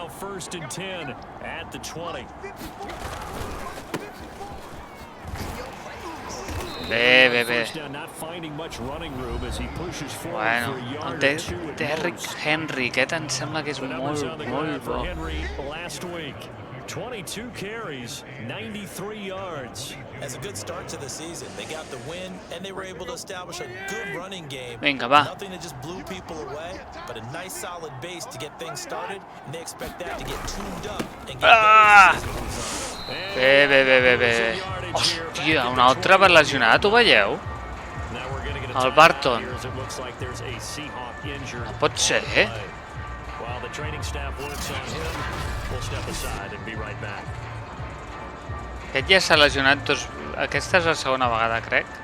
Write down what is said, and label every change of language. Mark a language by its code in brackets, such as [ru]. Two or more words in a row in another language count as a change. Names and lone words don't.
[ca] Bé. Bueno, el Derrick Henry, aquest em sembla que és molt bo. [en] 22 carries, 93 yards. As a good start to the season, they got the win and they were able to establish a good running game. [ca] Vinga, va. [en] Nothing that just blew people away, but a nice solid base to get things started, and they expect that to get tuned up and get [ca] Bé. Hòstia, un altre va lesionat, ho veieu? El Barton. No pot ser, Aquest ja s'ha lesionat Aquesta és la segona vegada, crec.